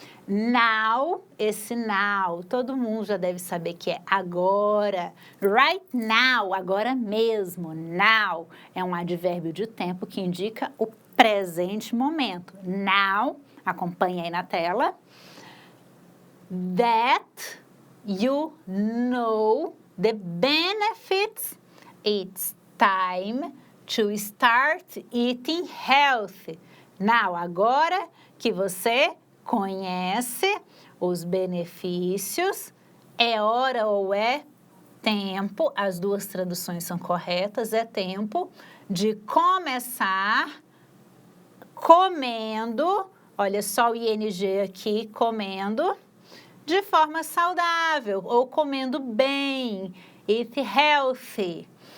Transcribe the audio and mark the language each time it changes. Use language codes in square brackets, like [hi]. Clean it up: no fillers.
[pt] Now, esse now, todo mundo já deve saber que é agora. [en] Right now, [pt] agora mesmo. Now é um advérbio de tempo que indica o presente momento. Now, acompanha aí na tela. [en] That you know the benefits, it's time to start eating healthy. [pt] Now, agora que você conhece os benefícios, é hora ou é tempo, as duas traduções são corretas, é tempo de começar comendo, olha só o ing aqui, comendo, de forma saudável ou comendo bem, [en] eat healthy.